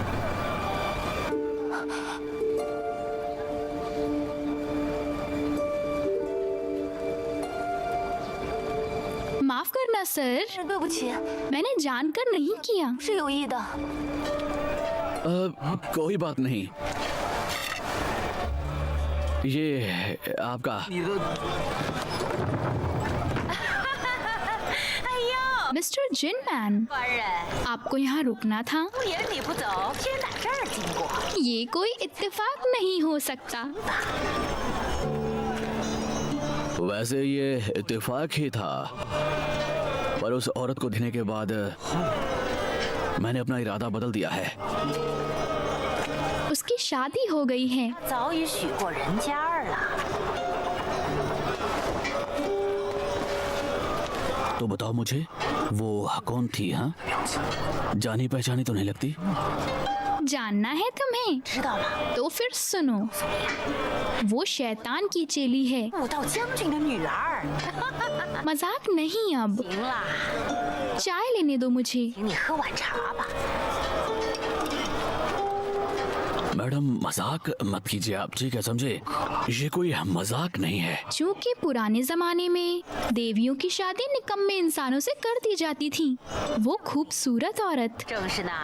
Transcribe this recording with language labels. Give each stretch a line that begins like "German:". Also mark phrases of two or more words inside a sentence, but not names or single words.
Hindi: माफ करना सर,
Chinese: 对不起，
Hindi: मैंने जानकर नहीं किया।
Chinese: 是有意的。
Hindi: कोई बात नहीं। ये आपका। मिस्टर जिनमैन,
Chinese: 官人，
Hindi: आपको यहाँ रुकना था।
Chinese: 不也你不走，偏打这儿经过。
Hindi: ये कोई इत्तेफाक नहीं हो सकता। वैसे ये इत्तेफाक ही था, पर उस औरत को देखने के बाद मैंने अपना इरादा बदल दिया है। उसकी शादी हो गई है।
Chinese: 早已许过人家了。
Hindi: तो बताओ मुझे, वो कौन थी? हाँ, जानी पहचानी तो नहीं लगती। जानना है तुम्हें?
Chinese: 知道了，
Hindi: तो फिर सुनो, वो शैतान की चेली है।
Chinese: 武道将军的女儿。
Hindi: मजाक नहीं अब।
Chinese: 行了，
Hindi: चाय लेने दो मुझे।
Chinese: 请你喝碗茶吧。
Hindi: मैडम मजाक मत कीजिए आप, ठीक है समझे? ये कोई मजाक नहीं है। क्योंकि पुराने जमाने में देवियों की शादी निकम्मे इंसानों से कर दी जाती थी। वो खूबसूरत औरत
Chinese: 正是呢，